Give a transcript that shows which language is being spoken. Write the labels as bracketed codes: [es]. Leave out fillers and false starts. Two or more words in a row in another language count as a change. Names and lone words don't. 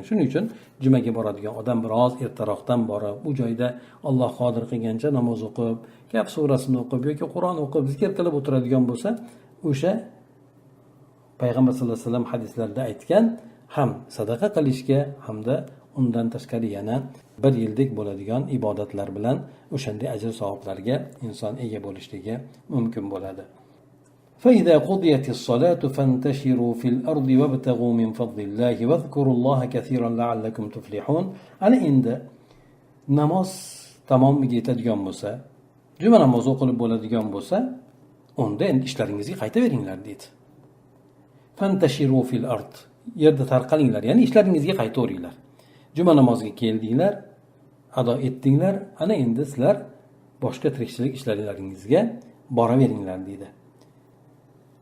[uz] Shuning uchun jumaga boradigan odam biroz ertaroqdan borib, u joyda Alloh qodir qilgancha namoz o'qib, Kaf surasini o'qib yoki Qur'on o'qib zikr qilib o'tiradigan bo'lsa, o'sha payg'ambar [ar] صلى الله عليه وسلم [uz] hadislarda aytgan ham sadaqa qilishga hamda undan tashqari yana bir yillik bo'ladigan ibodatlar bilan o'shanday ajr savoblarga inson ega bo'lishligi mumkin bo'ladi. [ar] فإذا قضيت الصلاة فانتشروا في الأرض وابتغوا من فضل الله واذكروا الله كثيرا لعلكم تفلحون. [uz] Ana endi namoz tamomiga yetadigan bo'lsa, juma namozi o'qilib bo'ladigan bo'lsa, unda endi ishlaringizga qaytaveringlar dedi. [ar] فانتشروا في الأرض. [uz] Yerda tarqalinglar, ya'ni ishlaringizga qaytaveringlar. Juma namoziga keldinglar, ado etdinglar, ana endi sizlar boshqa tirikchilik ishlaringizga boraveringlar dedi.